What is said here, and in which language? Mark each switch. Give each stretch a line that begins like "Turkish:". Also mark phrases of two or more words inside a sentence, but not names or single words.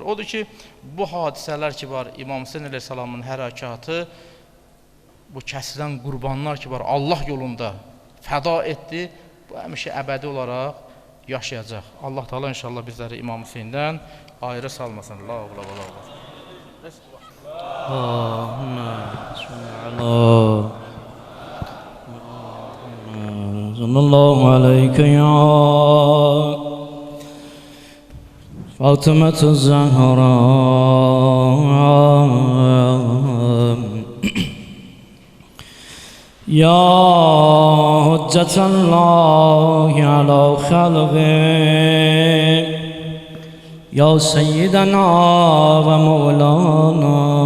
Azerbaijani: Odur ki, bu hadisələr ki var, İmam Hüseyin əleyhissalamın hərəkatı, bu kəsilən qurbanlar ki var, Allah yolunda fəda etdi, bu həmişə əbədi olaraq yaşayacaq. Allah Taala inşallah bizləri İmam Hüseyndən ayrı salmasın. La oğla, la oğla.
Arabic: اللهم صلى الله عليك يا فاطمة الزهراء يا حجة الله على خلقه يا سيدنا ومولانا